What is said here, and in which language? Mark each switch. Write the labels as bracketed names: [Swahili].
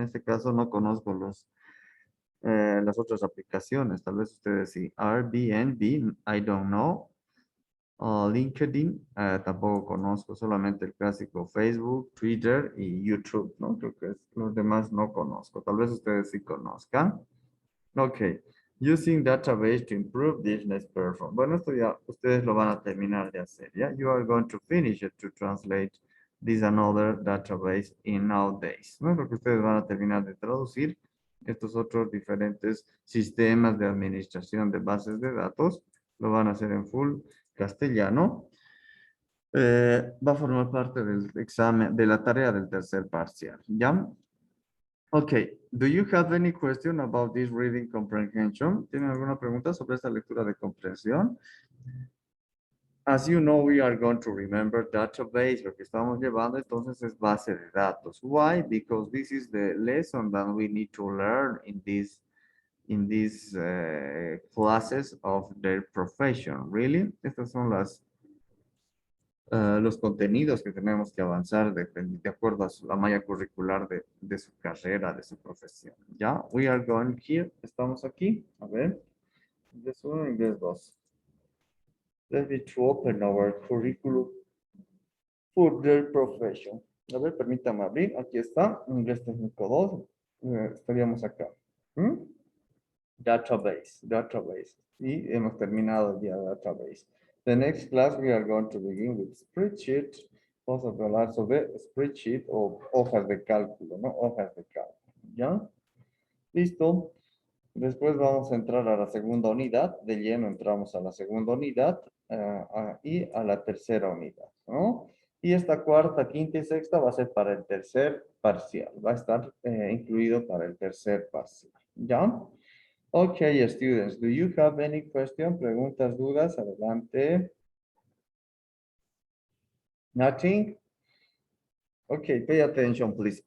[Spanish] En este caso no conozco las otras aplicaciones. Tal vez ustedes sí. Airbnb, [English] I don't know. [Spanish] LinkedIn, tampoco conozco, solamente el clásico Facebook, Twitter y YouTube, ¿no? Creo que los demás no conozco. Tal vez ustedes sí conozcan. [English] Ok. Using database to improve business performance. [Spanish] Bueno, esto ya ustedes lo van a terminar de hacer, ¿ya? [English] You are going to finish it to translate this another database in nowadays. [Spanish] ¿No? Lo que ustedes van a terminar de traducir estos otros diferentes sistemas de administración de bases de datos. Lo van a hacer en full castellano. Va a formar parte del examen, de la tarea del tercer parcial, ¿ya? [English] Okay, do you have any question about this reading comprehension? [Spanish] ¿Tienen alguna pregunta sobre esta lectura de comprensión? [English] As you know, we are going to remember database. [Spanish] Lo que estamos llevando entonces es base de datos. [English] Why? Because this is the lesson that we need to learn in these classes of their profession. Really? [Spanish] Estas son los contenidos que tenemos que avanzar de acuerdo a la malla curricular de su carrera, de su profesión. ¿Ya? [English] We are going here. [Spanish] Estamos aquí. A ver. Inglés 1, inglés 2. [English] Let me to open our curriculum for their profession. [Spanish] A ver, permítame abrir. Aquí está. Inglés técnico 2. Estaríamos acá. Database. Y hemos terminado ya database. [English] The next class we are going to begin with spreadsheet. [Spanish] Vamos a hablar sobre spreadsheet o hojas de cálculo, ¿no? Hojas de cálculo. ¿ya? Listo. Después vamos a entrar a la segunda unidad. De lleno entramos a la segunda unidad y a la tercera unidad, ¿no? Y esta cuarta, quinta y sexta va a ser para el tercer parcial. Va a estar incluido para el tercer parcial, ¿ya? [English] Okay, students, do you have any question? [Spanish] Preguntas, dudas, adelante. [English] Nothing? Okay, pay attention, please.